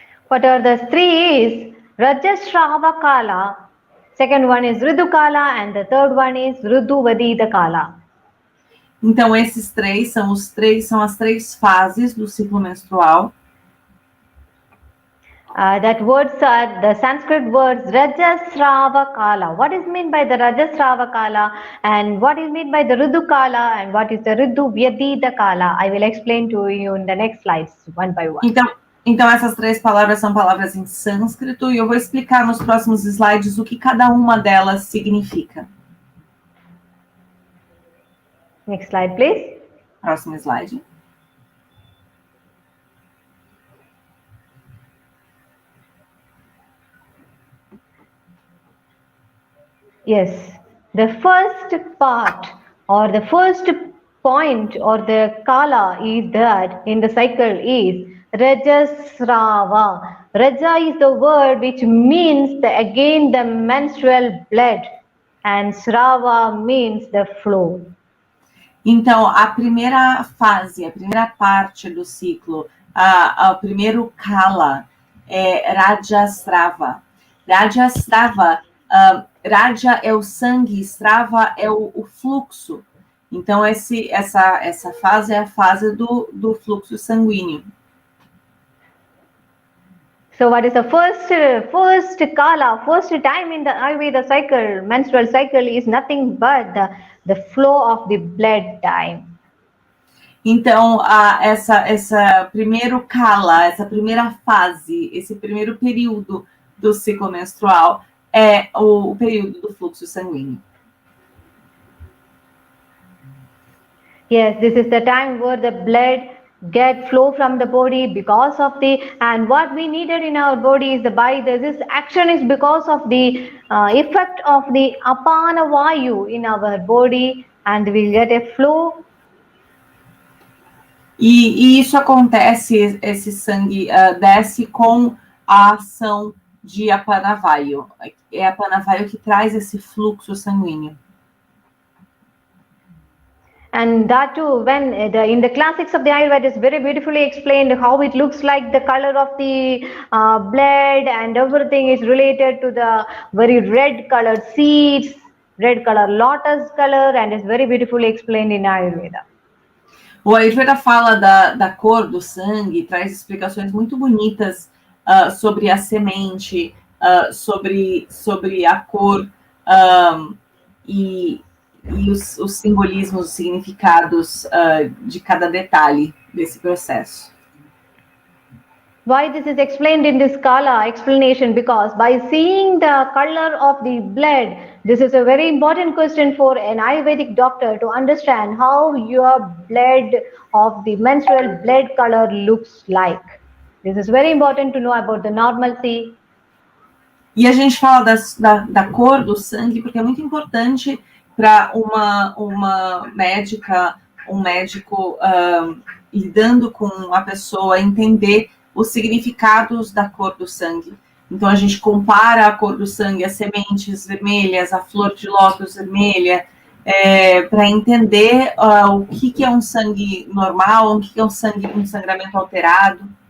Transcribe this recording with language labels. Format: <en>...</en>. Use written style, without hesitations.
<en>What are the 3 is Rajasrava Kala, second one is Ritu Kala, and the third one is Rituvadita Kala.</en> <pt>Então, esses 3 são as 3 fases do ciclo menstrual.</pt> <en>That words are the Sanskrit words Rajasrava Kala. What is meant by the Rajasrava Kala, and what is meant by the Ritu Kala, and what is the Rituvadita Kala? I will explain to you in the next slides, one by one.</en> <pt>Então, essas 3 palavras são palavras em sânscrito e eu vou explicar nos próximos slides o que cada uma delas significa.</pt> <en>Next slide, please.</en> <pt>Próximo slide.</pt> <en>Yes, the first part or the first point or the kala is that in the cycle is Rajasrava. Raja is the word which means the menstrual blood, and Srava means the flow.</en> <pt>Então, a primeira fase, a primeira parte do ciclo, o primeiro kala é Rajasrava. Rajasrava, Raja é o sangue, Srava é o fluxo. Então, essa fase é a fase do fluxo sanguíneo.</pt> <en>So what is the first kala, first time in the Ayurveda cycle, menstrual cycle is nothing but the flow of the blood time.</en> <pt>Então, essa primeiro kala, essa primeira fase, esse primeiro período do ciclo menstrual é o período do fluxo sanguíneo.</pt> <en>Yes, this is the time where the blood get flow from the body because of and what we needed in our body is this action is because of the effect of the apana vayu in our body, and we get a flow.</en> <pt>E isso acontece, esse sangue desce com a ação de apana vayu. É a apana vayu que traz esse fluxo sanguíneo.</pt> <en>And that too, when in the classics of the Ayurveda, is very beautifully explained how it looks like the color of the blood, and everything is related to the very red colored seeds, red color lotus color, and is very beautifully explained in Ayurveda.</en> <pt>O Ayurveda fala da cor do sangue, traz explicações muito bonitas sobre a semente, sobre a cor e os simbolismos, os significados de cada detalhe desse processo.</pt> <en>Why this is explained in this kala explanation? Because by seeing the color of the blood, this is a very important question for an Ayurvedic doctor to understand how your blood of the menstrual blood color looks like. This is very important to know about the normalcy.</en> <pt>E a gente fala da cor do sangue porque é muito importante para uma médica, um médico lidando com a pessoa entender os significados da cor do sangue. Então, a gente compara a cor do sangue, as sementes vermelhas, a flor de lótus vermelha, para entender o que é um sangue normal, o que é um sangramento alterado.</pt>